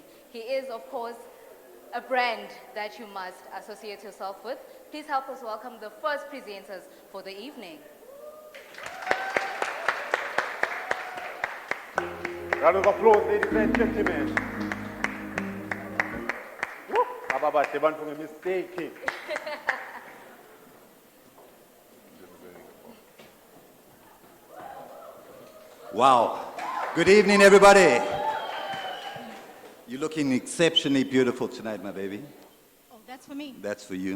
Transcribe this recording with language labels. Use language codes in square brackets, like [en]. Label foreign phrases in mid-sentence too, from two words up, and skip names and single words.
[en] He is, of course, a brand that you must associate yourself with. Please help us welcome the first presenters for the evening. Round of applause, ladies and gentlemen. Woo! [ss] Ababahle bantu ngemistake. Wow. [en] Good evening, everybody. You're looking exceptionally beautiful tonight, my baby. Oh, that's for me. That's for you.